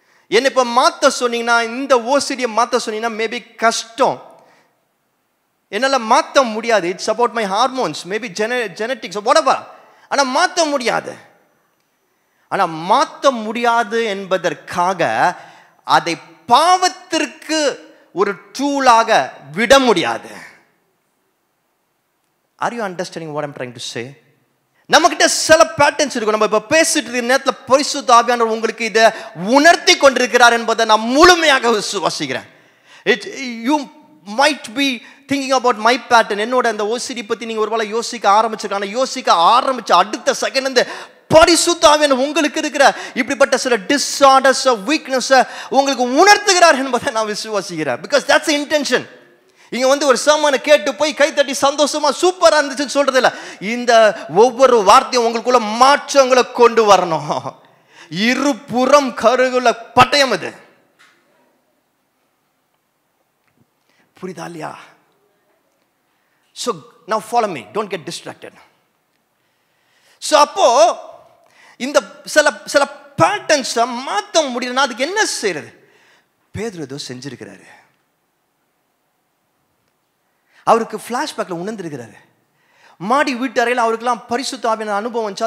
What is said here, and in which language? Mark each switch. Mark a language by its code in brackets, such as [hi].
[ta] என்ன இப்போ மாற்ற சொன்னீங்கன்னா, இந்த ஓசிடியை மாற்ற சொன்னீங்கன்னா மேபி கஷ்டம், என்னால் மாற்ற முடியாது. [en] It's about my hormones, maybe genetics, whatever. [ta] ஆனால் மாற்ற முடியாது. ஆனால் மாற்ற முடியாது என்பதற்காக அதை பாவத்திற்கு ஒரு டூலாக விட முடியாது. [en] Are you understanding what I'm trying to say? [ta] நம்ம கிட்ட சில பேட்டர்ன்ஸ் இருக்கும். நம்ம இப்ப பேசிட்டு இருக்கிற நேரத்தில் பரிசுத்த ஆவியானவர் உங்களுக்கு இதை உணர்த்தி கொண்டிருக்கிறார் என்பதை நான் முழுமையாக விசுவாசிக்கிறேன். [en] You might be thinking about my pattern. [ta] என்னோட அந்த ஓசிடி பத்தி நீங்க ஒருவேளை யோசிக்க ஆரம்பிச்ச அடுத்த செகண்ட் இந்த பரிசுத்த ஆவியானவர் உங்களுக்கு இருக்கிற இப்படிப்பட்ட சில டிஸார்டர்ஸ், வீக்னஸ் உங்களுக்கு உணர்த்துகிறார் என்பதை நான் விசுவாசிக்கிறேன். [en] Because that's the intention. [ta] இங்க ஒரு சர்மனை கேட்டு போய் கைத்தட்டி சந்தோஷமா சூப்பரா இருந்துச்சுன்னு சொல்றது இல்ல. இந்த ஒவ்வொரு வார்த்தையும் உங்களுக்குள்ள மாற்றங்களை கொண்டு வரணும். இருபுறம் கருகுல பட்டயம் இது. புரியுதா இல்லையா? [en] So now follow me, don't get distracted. [ta] So அப்போ இந்த சில பேட்டர்ன்ஸ் மாற்ற முடியலன்னா அதுக்கு என்ன செய்யறது? பேதுரு ஏதோ செஞ்சிருக்கிறாரு. அவருக்கு ஃப்ளாஷ்பேக்கில் உணர்ந்திருக்கிறாரு. மாடி வீட்டு அறையில் அவருக்கெல்லாம் பரிசுத்த ஆவியான அனுபவம் வந்துச்சு.